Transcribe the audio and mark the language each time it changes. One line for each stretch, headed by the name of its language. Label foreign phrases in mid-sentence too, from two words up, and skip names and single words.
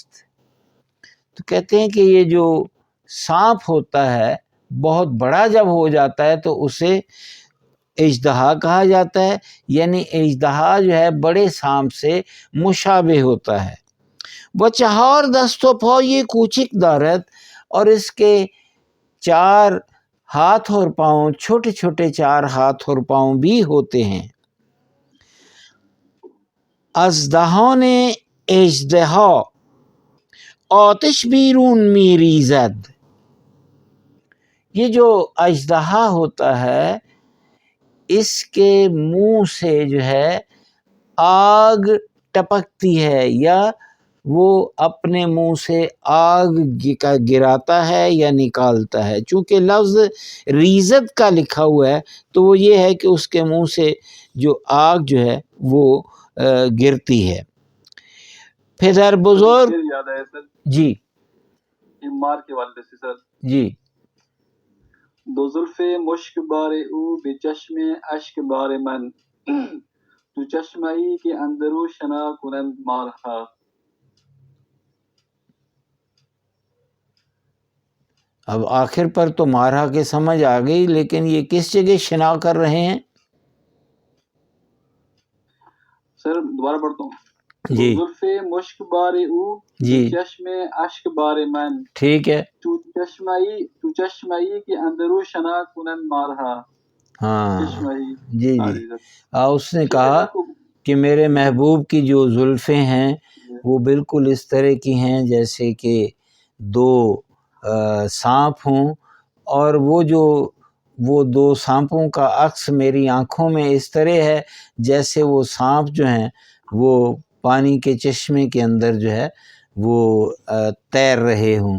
Urdu: تو کہتے ہیں کہ یہ جو سانپ ہوتا ہے بہت بڑا جب ہو جاتا ہے تو اسے اژدہا کہا جاتا ہے، یعنی اژدہا جو ہے بڑے سانپ سے مشابہ ہوتا ہے.
Persian: وہ چہار دست و پای کوچک دارد،
Urdu: اور اس کے 4 ہاتھ اور پاؤں، چھوٹے چھوٹے 4 ہاتھ اور پاؤں بھی ہوتے ہیں.
Persian: از دهان اژدہا آتش بیرون میریزد.
Urdu: یہ جو اژدہا ہوتا ہے اس کے منہ سے جو ہے آگ ٹپکتی ہے، یا وہ اپنے منہ سے آگ گراتا ہے یا نکالتا ہے. چونکہ لفظ ریزت کا لکھا ہوا ہے تو وہ یہ ہے کہ اس کے منہ سے جو آگ جو ہے وہ گرتی ہے.
Persian: پدر بزرگ
Urdu: یاد آیا سر جی عمار کے والد سے سر. جی
Persian: دو زلف مشک بار او به چشم اشک بار من تو چشمایی که اندرو شنا کنند مارها.
Urdu: اب آخر پر تو مارہا کے سمجھ آ گئی، لیکن یہ کس جگہ شنا کر رہے ہیں؟ سر دوبارہ پڑھتا ہوں. جی
Persian: زلف مشک بار او
Urdu: جی
Persian: چشم اشک بار من
Urdu: ٹھیک ہے.
Persian: تو چشمایی که اندرو شنا کنند مارها.
Urdu: ہاں
Persian: چشمایی
Urdu: جی ہاں جی جی سر. اس نے کہا کہ میرے محبوب کی جو زلفیں ہیں وہ بالکل اس طرح کی ہیں جیسے کہ 2 سانپ ہوں، اور وہ 2 سانپوں کا عکس میری آنکھوں میں اس طرح ہے جیسے وہ سانپ جو ہیں وہ پانی کے چشمے کے اندر جو ہے وہ تیر رہے ہوں.